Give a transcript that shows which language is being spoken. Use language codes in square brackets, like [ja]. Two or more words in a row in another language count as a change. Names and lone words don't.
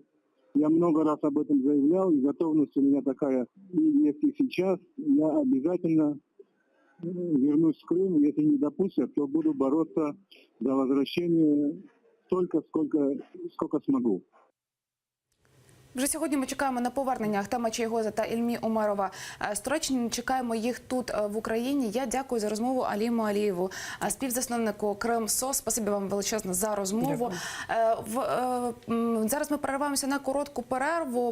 [ru] Я много раз об этом заявлял, и готовность у меня такая есть и сейчас. Я обязательно вернусь в Крым, если не допустят, то буду бороться за возвращение столько, сколько смогу. [uk] Вже сьогодні ми чекаємо на повернення Ахтема Чайгоза та Ільмі Омарова з Туреччини. Чекаємо їх тут, в Україні. Я дякую за розмову Аліму Алієву, співзасновнику Крим-СОС. Спасибі вам величезно за розмову. Зараз ми перериваємося на коротку перерву.